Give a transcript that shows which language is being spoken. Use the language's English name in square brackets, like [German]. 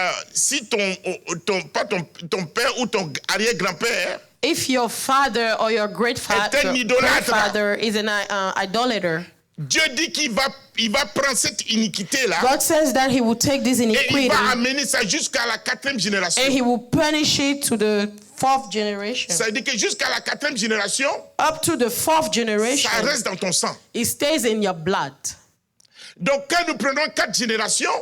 [French] si ton père ou ton arrière-grand-père, [English] if your father or your grandfather is an idolater, [French] Dieu dit qu'il va prendre cette iniquité-là. [English] God says that he will take this iniquity. [French] Et il va amener ça jusqu'à la 4e génération. [English] And he will punish it to the 4th generation. [French] Ça veut dire que jusqu'à la 4e génération, [English] up to the 4th generation, [French] ça reste dans ton sang. [English] It stays in your blood. [French] Donc quand nous prenons 4 générations,